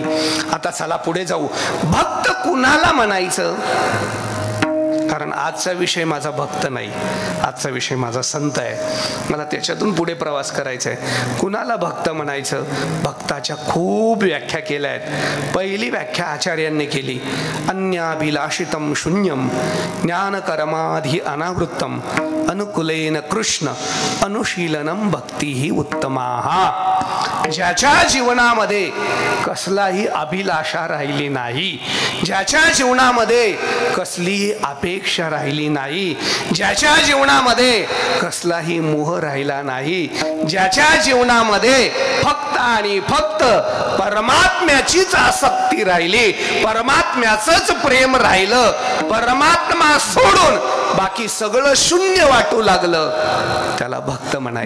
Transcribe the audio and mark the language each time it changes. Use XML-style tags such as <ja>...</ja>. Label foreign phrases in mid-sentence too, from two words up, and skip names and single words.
<mr>आता चला पुढे जाऊ. भक्त कुणाला म्हणायचं? कारण आजचा विषय माझा भक्त नाही, आजचा विषय माझा संत आहे. मला त्याच्यातून पुढे प्रवास करायचा आहे. कुणाला भक्त म्हणायचं? भक्ताच्या खूप व्याख्या केल्या आहेत. पहिली व्याख्या आचार्यांनी केली,</mr> <sa>अन्याभिलाषितम शून्यम ज्ञानकर्माधि अनावृत्तम अनुकुलेन कृष्ण अनुशीलनम भक्ती ही उत्तमाहा.</sa> <mr>ज्याच्या जीवनामध्ये कसलाही अभिलाषा राहिली नाही, ज्याच्या जीवनामध्ये कसलीही अपेक्षा राहिली नाही, ज्याच्या जीवनामध्ये कसलाही मोह राहिला नाही, ज्याच्या जीवनामध्ये फक्त आणि फक्त परमात्म्याचीच आसक्ती राहिली, परमात्म्याचंच प्रेम राहिलं, परमात्मा सोडून बाकी सगळं शून्य वाटू लागलं, त्याला भक्त म्हणायचं.</mr>